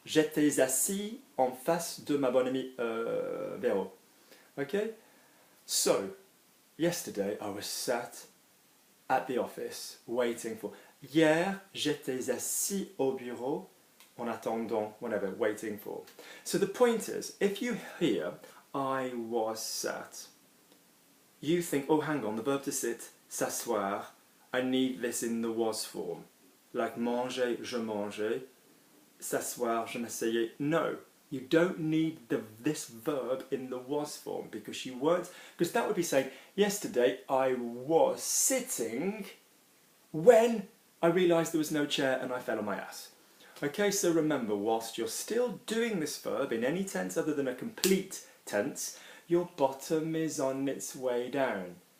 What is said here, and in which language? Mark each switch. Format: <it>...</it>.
<fr>J'étais assis en face de ma bonne amie Véro.</fr> <en>Okay? So, yesterday I was sat at the office waiting for...</en> <fr>Hier, j'étais assis au bureau en attendant,</fr> <en>whatever, waiting for. So the point is, if you hear I was sat, you think, oh hang on, the verb to sit, s'asseoir, I need this in the was form.</en> <fr>Like manger, je mangeais, s'asseoir, je m'asseyais.</fr> <en>No, you don't need this verb in the was form, because you weren't, because that would be saying, yesterday I was sitting when I realised there was no chair and I fell on my ass. Okay, so remember, whilst you're still doing this verb in any tense other than a complete tense, your bottom is on its way down.</en>